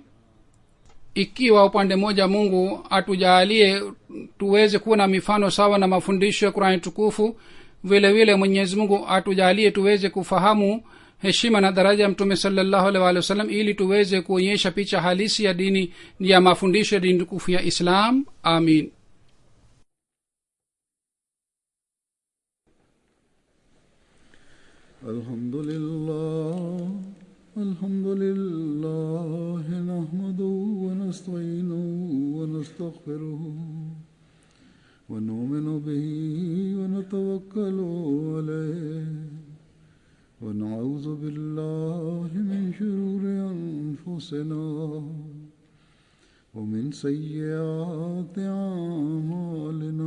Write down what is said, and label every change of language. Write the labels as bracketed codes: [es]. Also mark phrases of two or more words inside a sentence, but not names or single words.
[sw] Ikiwa upande moja mungu atujalie tuweze kuwa na mifano sawa na mafundisho ya Qur'ani tukufu, vile vile Mwenyezi Mungu atujalie tuweze kufahamu heshima na daraja ya mtume [ar] صلى الله عليه وسلم, [sw] ili tuweze kuonyesha picha halisi ya dini ya mafundisho ya dini tukufu ya Islam. Amin. [ar] الحمد لله نحمده ونستعينه و نستغفره ونؤمن به ونتوكل عليه ونعوذ بالله من شرور أنفسنا ومن سيئات أعمالنا.